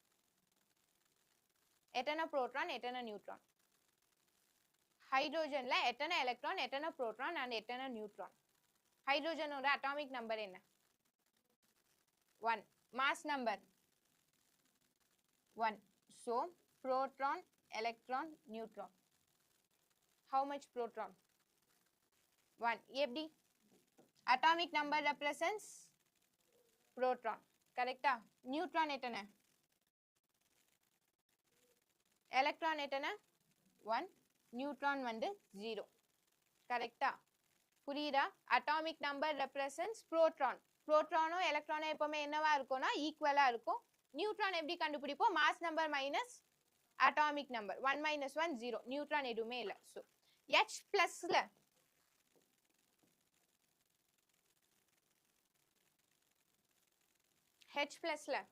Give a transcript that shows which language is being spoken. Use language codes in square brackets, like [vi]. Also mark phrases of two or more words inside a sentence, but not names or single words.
[ta] எத்தனை புரோட்டான் எத்தனை நியூட்ரான் ஹைட்ரோஜன்ல எத்தனை எலக்ட்ரான் எத்தனை புரோட்டான் and எத்தனை நியூட்ரான் ஹைட்ரோஜனோட [en] atomic number [ta] என்ன 1 [en] mass number 1 so proton electron neutron how much proton 1 எப்படி atomic number represents proton கரெக்ட்டா நியூட்ரான் எத்தனை [ta] எலக்ட்ரான் எத்தனை 1 நியூட்ரான் வந்து 0 கரெக்ட்டா புரியுதா [en] atomic number represents proton [ta] புரோட்டானும் எலக்ட்ரானும் எப்பவுமே என்னவா இருக்கும்னா ஈக்குவலா இருக்கும் நியூட்ரான் எப்படி கண்டுபிடிப்போம் [en] mass number minus atomic number [ta] 1 minus 1 0 நியூட்ரான் எதுவுமே இல்ல சோ H பிளஸ்ல H பிளஸ்ல